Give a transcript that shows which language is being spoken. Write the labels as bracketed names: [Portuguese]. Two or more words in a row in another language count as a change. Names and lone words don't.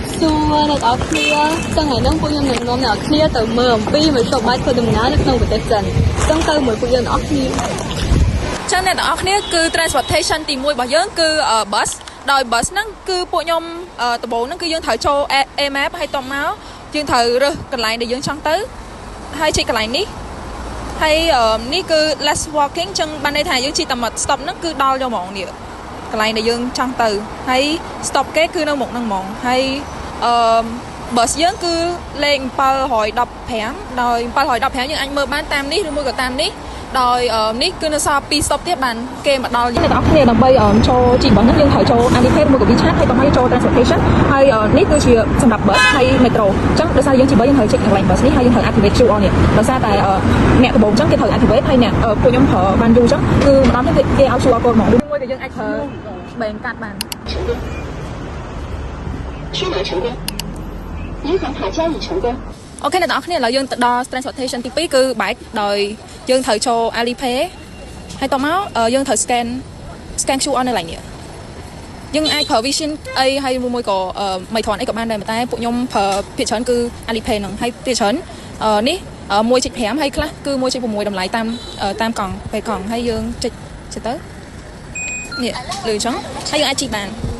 [Khmer] សួរអ្នកនរគ្នាចឹងថ្ងៃហ្នឹងពួកខ្ញុំនឹងនាំអ្នកនរគ្នាទៅមើលអំពីមធ្យោបាយធ្វើដំណើរនៅក្នុងប្រទេសចិនចឹងទៅមួយពួកយើងអ្នកនរគ្នា ចឹងអ្នកនរគ្នាគឺ transportation ទី1របស់យើងគឺ bus ដោយ bus ហ្នឹងគឺពួកខ្ញុំដំបូងហ្នឹងគឺយើងត្រូវចូល [English] A map [Khmer] ហើយតមកយើងត្រូវរើសកន្លែងដែលយើងចង់ទៅហើយជិះកន្លែងនេះហើយនេះ គឺ [English] less walking [Khmer] ចឹងបានន័យថាយើងជិះតែមក stop ហ្នឹងគឺដល់យកហ្មងនេះកន្លែងដែលយើងចង់ទៅហើយ stop គេគឺនៅមុខហ្នឹងហ្មងហើយbus យើងគឺលេខ715ដោយ715យើងអាចមើលបានតាមនេះឬមួយក៏តាមនេះដោយនេះគឺនៅសល់2 stop ទៀតបានគេមកដល់អ្នកនរគ្នាដើម្បីចូលជីបហ្នឹងយើងត្រូវចូល Alipay មួយក៏ WeChat ហើយបន្តមកចូល transportation ហើយនេះគឺជាសម្រាប់ bus ហើយ metro អញ្ចឹងដោយសារយើងជីបយើងត្រូវ check កន្លែង bus នេះហើយយើងត្រូវ [English] activate QR [Khmer] នេះដោយសារតែអ្នកដំបូងអញ្ចឹងគេត្រូវ activate ហើយអ្នកពួកខ្ញុំប្រើបានយូរអញ្ចឹងគឺម្ដងនេះគេឲ្យ [English] QR code [Khmer] មកឬមួយក៏យើងអាចប្រើ bank កាត់បាន [Chinese] 去哪成功？银行卡交易成功。 [Khmer] អូខេអ្នកនរគ្នាឥឡូវយើងទៅដល់ transportation ទី2គឺ bike ដោយយើងត្រូវចូល Alipay ហើយតមកយើងត្រូវ [English] scan QR [Khmer] នៅកន្លែងនេះយើងអាចប្រើ Vision អីហើយមួយក៏ Meitron អីក៏បានដែរតែពួកខ្ញុំប្រើភាគច្រើនគឺ Alipay ហ្នឹងហើយភាគច្រើននេះ 1.5 ហើយខ្លះគឺ 1.6 តម្លៃតាមកង់ពេលកង់ហើយយើងចុចទៅនេះលើអញ្ចឹងហើយយើងអាចជីកបាន